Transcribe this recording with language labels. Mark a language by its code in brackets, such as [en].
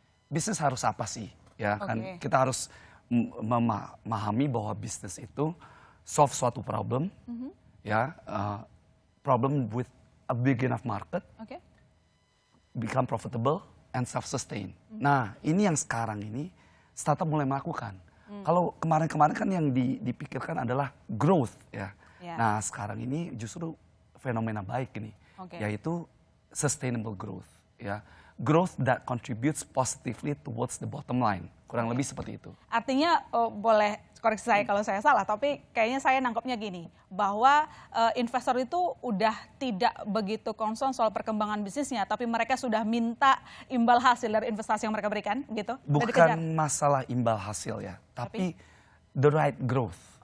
[id] Bisnis harus apa sih? Ya kan kita harus memahami bahwa bisnis itu solve suatu problem, ya, [en] problem with a big enough market, become profitable and self-sustain. [id] Nah, ini yang sekarang ini startup mulai melakukan. Kalau kemarin-kemarin kan yang dipikirkan adalah growth, ya. Nah, sekarang ini justru fenomena baik ini, yaitu sustainable growth, ya. [en] growth that contributes positively towards the bottom line. [id] Kurang lebih seperti itu. Artinya, boleh koreksi saya kalau saya salah, tapi kayaknya saya nangkepnya gini, bahwa investor itu udah tidak begitu concern soal perkembangan bisnisnya, tapi mereka sudah minta imbal hasil dari investasi yang mereka berikan, gitu? Bukan masalah imbal hasil ya, tapi [en] the right growth.